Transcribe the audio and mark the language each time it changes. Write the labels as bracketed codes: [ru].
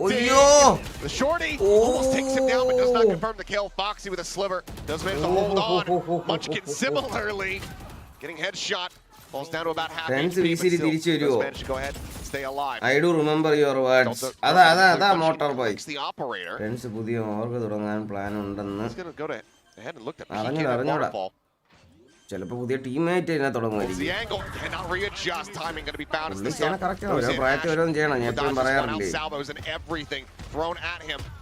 [en] Oh, yo! The shorty almost takes him down, but does not confirm the kill. Foxy with a sliver does manage to hold on. Munchkin similarly getting headshot. Falls down to about half HP, but still does manage to go ahead and stay alive. I do remember your words. Ada motor boy. The operator. [ml] Friends പുതിയ ഓർഗ തുടങ്ങാൻ plan ഉണ്ടെന്ന്. [en] He's going to go ahead and look at the waterfall. [ml] ചിലപ്പോൾ പുതിയ teammate ഇതിനെ തുടങ്ങുമായിരിക്കും. [en] The angle cannot readjust. Timing going to be found as the [ml] ചെയ്യണം correct ആണ്. ഓരോ പ്രായത്തിൽ ഓരോന്നും ചെയ്യണം. ഞാൻ എപ്പോഴും പറയാറില്ലേ. [en] Salvos and everything thrown at him.